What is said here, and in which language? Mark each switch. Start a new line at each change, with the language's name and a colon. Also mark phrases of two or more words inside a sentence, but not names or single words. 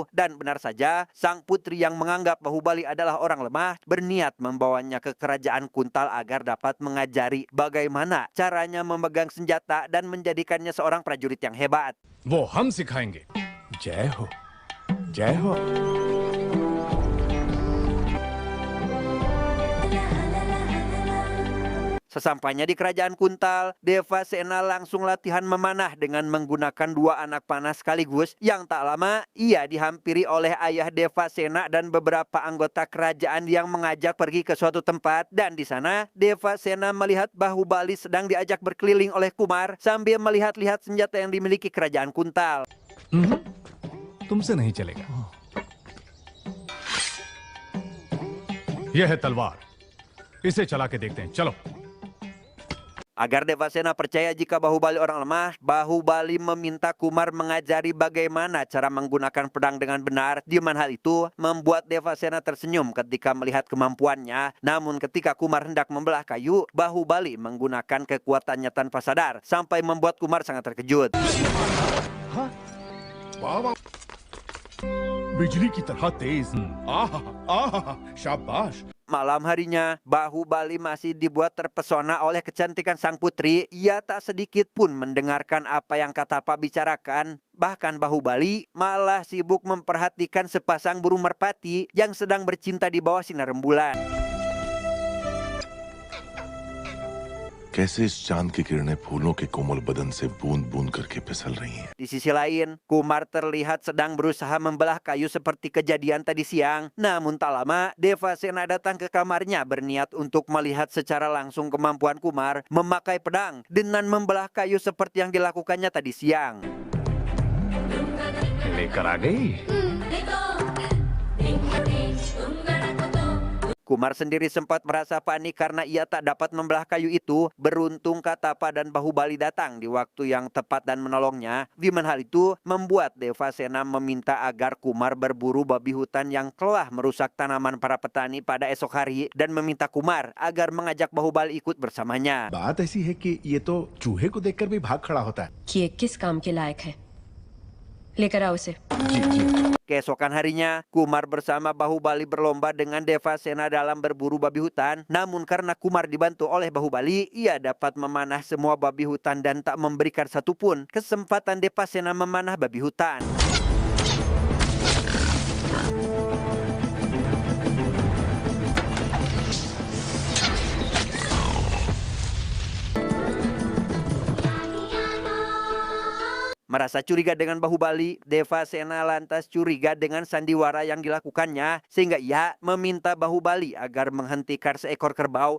Indonesian: Dan benar saja, sang putri yang menganggap Bahubali adalah orang lemah berniat membawanya ke kerajaan Kuntal agar dapat mengajari bagaimana caranya memegang senjata dan menjadikannya seorang prajurit yang hebat.
Hindi: वो हम सिखाएंगे जय हो जय हो
Indonesian: Sesampainya di kerajaan Kuntal, Devasena langsung latihan memanah dengan menggunakan 2 anak panah sekaligus. Yang tak lama, ia dihampiri oleh ayah Devasena dan beberapa anggota kerajaan yang mengajak pergi ke suatu tempat. Dan di sana, Devasena melihat Bahubali sedang diajak berkeliling oleh Kumar sambil melihat-lihat senjata yang dimiliki kerajaan Kuntal.
Hindi: तुमसे नहीं चलेगा यह है तलवार इसे चला के देखते हैं चलो
Indonesian: Agar Devasena percaya jika Bahubali orang lemah, Bahubali meminta Kumar mengajari bagaimana cara menggunakan pedang dengan benar. Di mana hal itu membuat Devasena tersenyum ketika melihat kemampuannya. Namun ketika Kumar hendak membelah kayu, Bahubali menggunakan kekuatannya tanpa sadar sampai membuat Kumar sangat terkejut.
Hindi: बिजली की तरह तेज आहा आहा शाबाश
Indonesian: Malam harinya, Bahubali masih dibuat terpesona oleh kecantikan sang putri. Ia tak sedikit pun mendengarkan apa yang Katapa bicarakan. Bahkan Bahubali malah sibuk memperhatikan sepasang burung merpati yang sedang bercinta di bawah sinar rembulan.
Hindi: कैसे इस चांद की किरणें फूलों के कोमल बदन से बूंद-बूंद करके फिसल रही हैं।
Indonesian: Di sisi lain, Kumar terlihat sedang berusaha membelah kayu seperti kejadian tadi siang. Namun tak lama, Devasena datang ke kamarnya berniat untuk melihat secara langsung kemampuan Kumar memakai pedang dengan membelah kayu seperti yang dilakukannya tadi siang.
Hindi: लेकर आ गई
Indonesian: Kumar sendiri sempat merasa panik karena ia tak dapat membelah kayu itu. Beruntung Katapa dan Bahubali datang di waktu yang tepat dan menolongnya. Di mana hal itu membuat Devasena meminta agar Kumar berburu babi hutan yang telah merusak tanaman para petani pada esok hari dan meminta Kumar agar mengajak Bahubali ikut bersamanya.
Hindi: बात ऐसी है कि ये तो चूहे को देखकर भी भाग खड़ा होता है कि ये किस काम के लायक है लेकर आओ उसे जी जी
Indonesian: Keesokan harinya, Kumar bersama Bahubali berlomba dengan Devasena dalam berburu babi hutan. Namun karena Kumar dibantu oleh Bahubali, ia dapat memanah semua babi hutan dan tak memberikan satupun kesempatan Devasena memanah babi hutan. Merasa curiga dengan Bahubali, Devasena lantas curiga dengan sandiwara yang dilakukannya sehingga ia meminta Bahubali agar menghentikan seekor kerbau.